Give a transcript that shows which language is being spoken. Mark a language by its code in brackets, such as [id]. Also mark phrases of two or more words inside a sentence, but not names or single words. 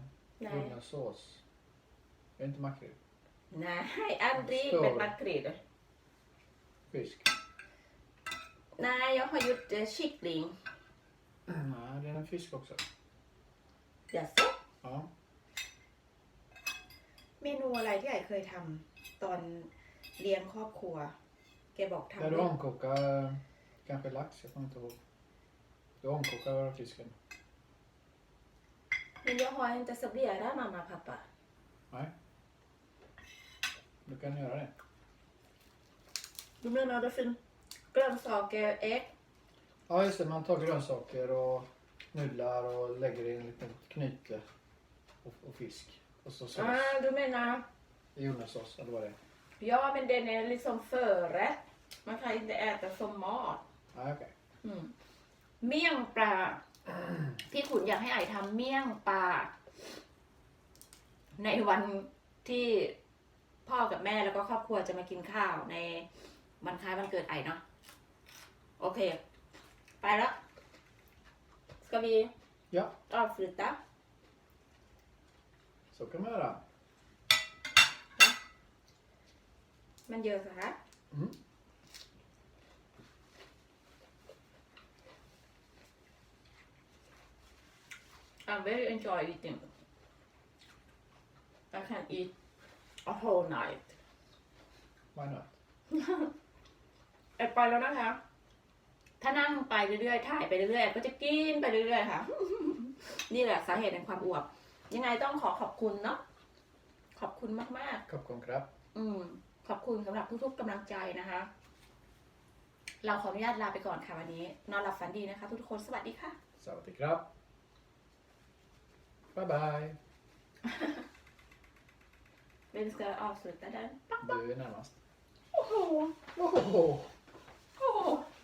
[sv] Nej. bruna sås? Är det inte makrill? Nej, aldrig Förstår med du? makrill. Fisk? Nej, jag har gjort kyckling. Nej, det är en fisk också. Jaså? Ja. [th] เมนูอะไรที่ไอเคยทำตอนเลี้ยงครอบครัว แกบอกทำ [sv] Där du [th] ด้วย [sv] omkokar kanske lax, jag kommer inte ihåg. Du omkokar fisken. Men jag har inte serverat mamma och pappa. Nej. Du kan göra det. Du menar det finns grönsaker, ägg? Ja just det, man tar grönsaker och nudlar och lägger i en liten knyte och fisk. Och så sås. Du menar, Jordnötssås eller vad det är. ja men den är liksom förrätt. Man kan inte äta som mat. Nej okej. [th] เมี่ยงปลา พี่ขุนอยากให้ไอทำเมี่ยงปลา ในวันที่พ่อกับแม่แล้วก็ครอบครัวจะมากินข้าวในวันคล้ายวันเกิดไอเนาะโอเค ไปแล้ว [sv] ska vi Ja, avsluta så kan man göra. [th] มันเยอะสิคะ Mm. [en] I very enjoy eating. I can eat a whole night. Why not? [th] แอบไปแล้วนะคะ ถ้านั่งไปเรื่อยๆ ถ่ายไปเรื่อยๆ ก็จะกินไปเรื่อยๆ ค่ะ นี่แหละสาเหตุแห่งความอวบ ยังไงต้องขอบคุณเนาะ ขอบคุณมาก ขอบคุณครับ. ๆ ขอบคุณสำหรับทุกๆกำลังใจนะคะ เราขออนุญาตลาไปก่อนค่ะวันนี้ นอนหลับฝันดีนะคะ ทุกคนสวัสดีค่ะ สวัสดีครับ. [en] Bye bye. [sv] Vem ska avsluta den? Du är närmast. Åh, Oh. åh.